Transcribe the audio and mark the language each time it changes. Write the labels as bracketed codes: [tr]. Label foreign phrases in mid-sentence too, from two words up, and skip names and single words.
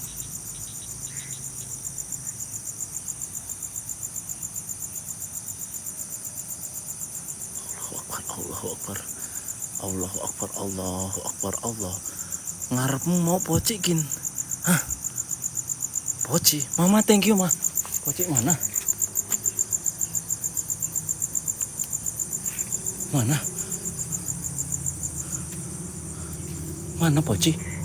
[ar] الله أكبر. [id] Ngarepmu mau pocikin? Hah? [en] Poci? Mama thank you, [id] Ma. Poci mana? Mana Poci?